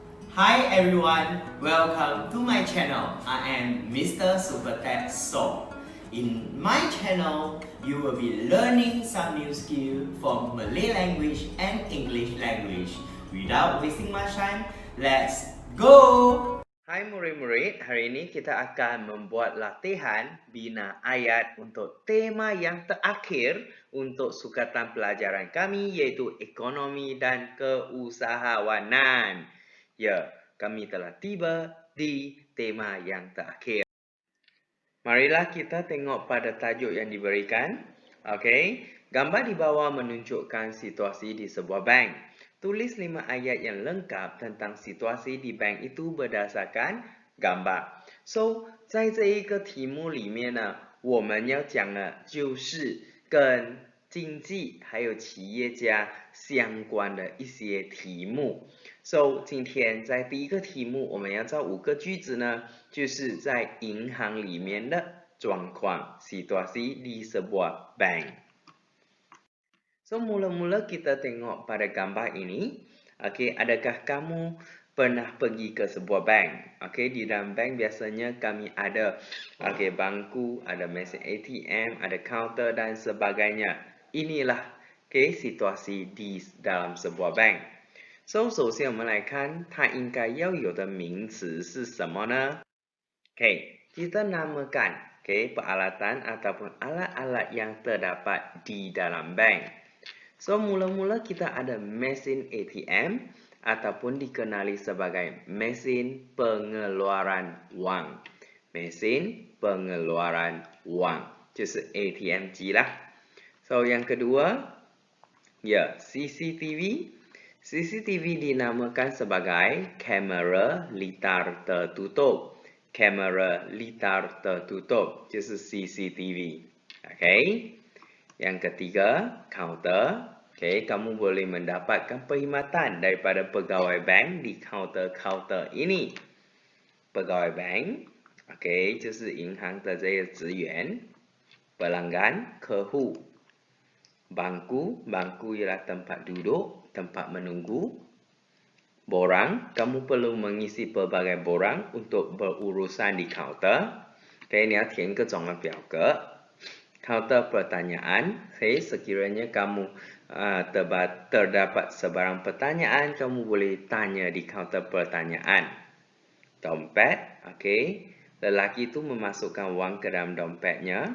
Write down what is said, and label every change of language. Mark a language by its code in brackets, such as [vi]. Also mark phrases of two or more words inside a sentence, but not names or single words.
[en] Hi everyone, welcome to my channel. I am Mr. Supertech So. In my channel, you will be learning some new skill from Malay language and English language. Without wasting much time, let's go! [ms] Hai murid-murid, hari ini kita akan membuat latihan bina ayat untuk tema yang terakhir untuk sukatan pelajaran kami iaitu ekonomi dan keusahawanan. Ya, kami telah tiba di tema yang terakhir. Marilah kita tengok pada tajuk yang diberikan. Okey, gambar di bawah menunjukkan situasi di sebuah bank. Tulis 5 ayat yang lengkap tentang situasi di bank itu berdasarkan gambar. So, [zh] 在这一个题目里面呢，我们要讲的就是跟经济还有企业家相关的一些题目。So， 今天在第一个题目，我们要造5个句子呢，就是在银行里面的状况 [ms] situasi di sebuah bank。 So, mula-mula kita tengok pada gambar ini. Okey, adakah kamu pernah pergi ke sebuah bank? Okey, di dalam bank biasanya kami ada bangku, ada mesin ATM, ada counter dan sebagainya. Inilah situasi di dalam sebuah bank. So, [zh] 首先我们来看它应该要有的名词是什么呢？ [ms] kita namakan peralatan ataupun alat-alat yang terdapat di dalam bank. So, mula-mula kita ada mesin ATM ataupun dikenali sebagai mesin pengeluaran wang. Mesin pengeluaran wang, [zh] 就是 ATM 机啦。 [ms] So, yang kedua, CCTV. CCTV dinamakan sebagai kamera litar tertutup. Kamera litar tertutup, [zh] 就是 CCTV. [ms] Okay. Yang ketiga, counter. Kamu boleh mendapatkan perkhidmatan daripada pegawai bank di counter-counter ini. Pegawai bank, [zh] 就是银行的这些职员。 [ms] Pelanggan, 客户。Bangku, bangku ialah tempat duduk, tempat menunggu. Borang, kamu perlu mengisi pelbagai borang untuk berurusan di counter. [zh] 你要填各种的表格。 [ms] Counter pertanyaan, sekiranya kamu terdapat sebarang pertanyaan, kamu boleh tanya di counter pertanyaan. Dompet, lelaki itu memasukkan wang ke dalam dompetnya.